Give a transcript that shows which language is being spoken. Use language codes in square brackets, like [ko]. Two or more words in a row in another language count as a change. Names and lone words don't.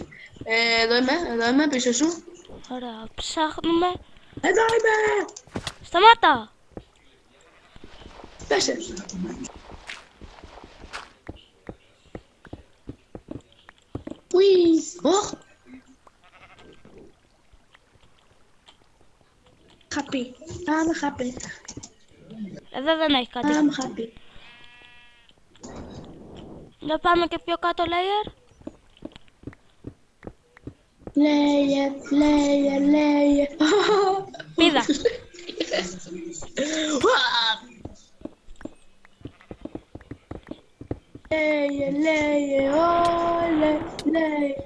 [el] Εδώ είμαι, πίσω σου. Ωραία, ψάχνουμε. Εδώ είμαι! Σταμάτα! Πέσε. Ουί! Ωχ! [en] Happy. I'm happy. [el] Εδώ δεν έχει κάτι. [en] I'm happy. [el] Να πάμε και πιο κάτω, layer. Layer. Πήδα. Layer, όλε, layer.